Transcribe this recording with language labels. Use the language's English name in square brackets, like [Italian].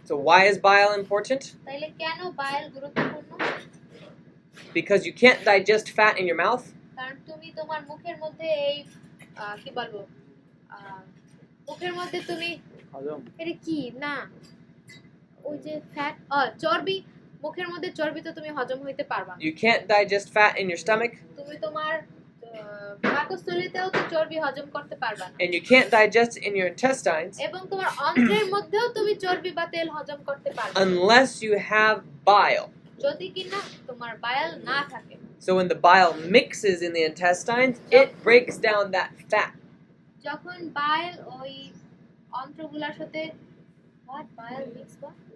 [English] So why is bile important? [Bangla] তাইলে কেন বাইল গুরুত্বপূর্ণ? [English] Because you can't digest fat in your mouth. [Bangla] কারণ তুমি তোমার মুখের মধ্যে এই কি বলবো, মুখের মধ্যে তুমি হজম এটা কি না ওই যে ফ্যাট চর্বি, মুখের মধ্যে চর্বি তো তুমি হজম হইতে পারবা না। [English] You can't digest fat in your stomach. [Bangla] তুমি তোমার পাকস্থলীতেও তো চর্বি হজম করতে পারবা না। [English] And you can't digest in your intestines [Bangla] এবং তোমার অন্ত্রের মধ্যেও তুমি চর্বি বা তেল হজম করতে পারবে না [English] unless you have bile. [Bangla] যদি কিনা তোমার বাইল না থাকে। [English] So when the bile mixes in the intestines, it breaks down that fat. [Bangla] যখন বাইল ওই অন্ত্রগুলোর সাথে [English] what bile mix [Bangla] বা